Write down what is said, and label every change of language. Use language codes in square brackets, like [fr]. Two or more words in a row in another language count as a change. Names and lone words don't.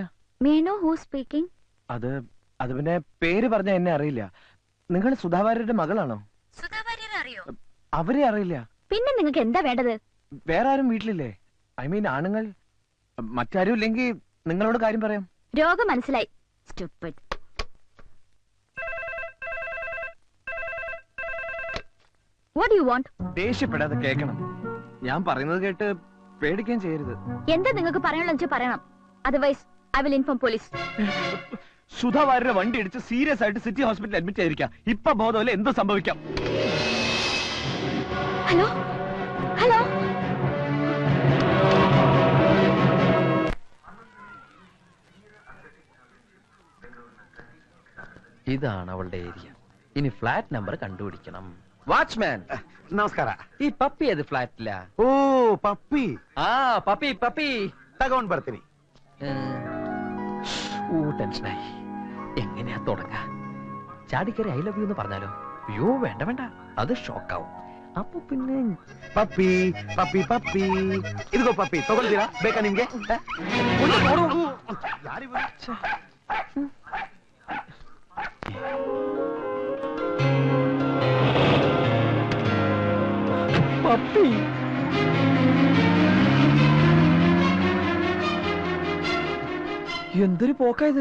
[en] May know who speaking? [ml] അത് പിന്നെ പേര് പറഞ്ഞ എന്നെ അറിയില്ല. നിങ്ങൾ സുധാ വാര്യരുടെ മകളാണോ? അറിയോ? അവരെ അറിയില്ല. പിന്നെ നിങ്ങൾക്ക് എന്താ വേണ്ടത്? വേറെ ആരും വീട്ടിലില്ലേ? [en] I mean [ml] ആണുങ്ങൾ. മറ്റാരും ഇല്ലെങ്കിൽ നിങ്ങളോട് കാര്യം പറയാം. രോഗം മനസ്സിലായി. [en] Stupid. What do you want? [ml] ദേഷ്യപ്പെടാതെ കേൾക്കണം. ഞാൻ പറയുന്നത് കേട്ട് പേടിക്കുകയും ചെയ്യരുത്. എന്താ നിങ്ങൾക്ക് പറയാനുള്ള പറയണം. [en] otherwise I will inform police. [ml] സുധാ വാര്യരുടെ വണ്ടി ഇടിച്ച് സീരിയസ് ആയിട്ട് സിറ്റി ഹോസ്പിറ്റലിൽ അഡ്മിറ്റ് ചെയ്തിരിക്കാം. ഇപ്പൊ ബോധമല്ല, എന്തോ സംഭവിക്കാം. [en] hello hello, [ml] ഇതാണ് അവളുടെ ഏരിയ. ഇനി ഫ്ലാറ്റ് നമ്പർ കണ്ടുപിടിക്കണം. വാച്ച്മാൻ, [kn] ನಮಸ್ಕಾರ. [ml] ഈ പപ്പി ഏത് ഫ്ലാറ്റില? [kn] ಓ, ಪಪ್ಪಿ. [ml] ആ പപ്പി പപ്പി [kn] ತಗೊಂಡ್ ಬರ್ತೀನಿ. [ml] ടെൻഷനായി. എങ്ങനെയാ തുടങ്ങാ? ചാടിക്കറി [en] I love you [ml] എന്ന് പറഞ്ഞാലോ? അയ്യോ വേണ്ട വേണ്ട, അത് ഷോക്കാവും. അപ്പൊ പിന്നെ [kn] ಪಪ್ಪಿ ಪಪ್ಪಿ ಪಪ್ಪಿ ಇದಿಗೋ ಪಪ್ಪಿ, ತಗೊಳ್ತೀರಾ? ಬೇಕಾ ನಿಮ್ಗೆ? [ml] പപ്പി. എന്തൊരു പോക്കായത്.